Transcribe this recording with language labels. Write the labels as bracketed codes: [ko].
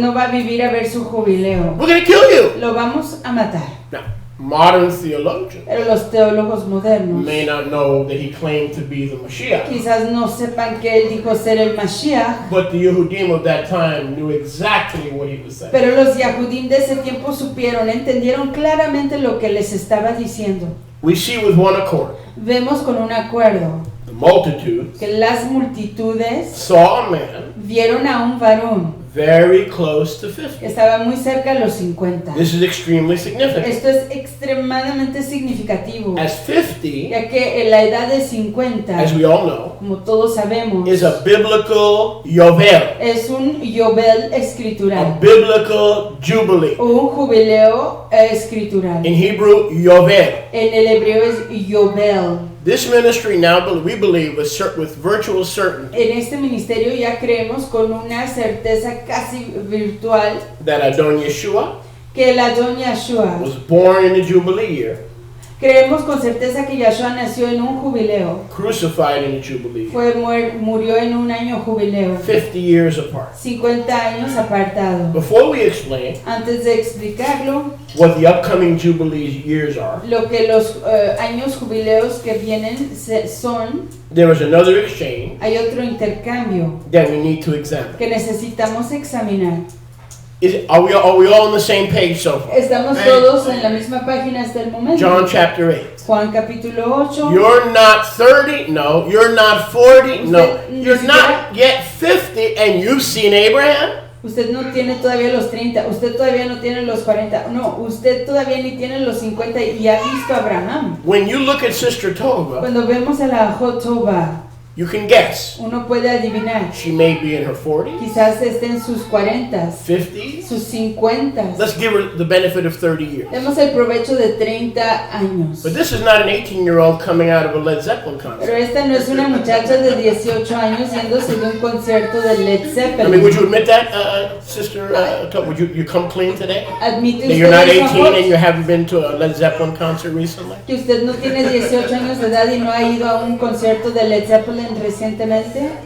[es] no va a vivir a ver su jubileo. [en] We're going to kill you. [es] Lo vamos a matar. [en] Now, modern theologians [es] Pero los teólogos modernos [en] may not know that he claimed to be the Mashiach. [es] quizás no sepan que él dijo ser el Mashiach, [en] But the Yehudim of that time knew exactly what he was saying. [es] pero los Yahudim de ese tiempo supieron, entendieron claramente lo que les estaba diciendo. [en] We see with one accord, [es] Vemos con un acuerdo [en] the multitude [es] que las multitudes [en] saw a man [es] vieron a un varón [en] very close to 50. [es] que estaba muy cerca de los 50. [en] This is extremely significant. [es] Esto es extremadamente significativo, [en] As 50, [es] ya que en la edad de 50, [en] as we all know, [es] como todos sabemos, [en] is a biblical Yovel, [es] es un Yobel [en] a [es] escritural, [en] biblical Jubilee. [es] o un jubileo escritural. [en] In Hebrew, Yovel. [es] En el hebreo es Yobel. [en] This ministry now, we believe, with virtual certainty, [es] En este ministerio ya creemos con una certeza casi virtual [en] that Adon Yeshua [es] que el Adon Yahushua, [en] was born in the Jubilee year, [es] creemos con certeza que Yahshua nació en un jubileo, [en] crucified in the Jubilee year, [es] murió en un año jubileo, [en] 50 years apart. [es] 50 años apartado. [en] Before we explain [es] Antes de explicarlo, [en] what the upcoming Jubilee years are, [es] lo que los años jubileos que vienen son, [en] there is another exchange [es] hay otro intercambio [en] that we need to examine. [es] que necesitamos examinar. [en] Are we all on the same page so far? [es] Estamos todos en la misma página hasta el momento. [en] John chapter 8. [es] Juan capítulo 8. [en] You're not 30, no. You're not 40, no. [es] Usted [en] You're [es] ni [en] not yet 50, and you've seen Abraham? [es] Usted no tiene todavía los 30, usted todavía no tiene los 40, no, usted todavía ni tiene los 50 y ha visto a Abraham. [en] When you look at Sister Tova, [es] Cuando vemos a la Jotoba, [en] you can guess. [es] uno puede adivinar. [en] She may be in her 40s, [es] Quizás esté en sus 40, [en] 50s. [es] sus 50. [en] Let's give her the benefit of 30 years. [es] Demos el provecho de 30 años. [en] But this is not an 18-year-old coming out of a Led Zeppelin [es] Pero [en] concert. [es] esta no es una muchacha de 18 años yéndose de un concierto de Led [en] I mean, would [es] Zeppelin. [en] you admit that, Sister Tova? Would you come clean today? [es] ¿Admite [en] That you're not [es] usted [en] 18 [es] eso, [en] and you haven't been to a Led Zeppelin concert recently? [es] que usted no tiene 18 años de edad y no ha ido a un concierto de Led Zeppelin recientemente?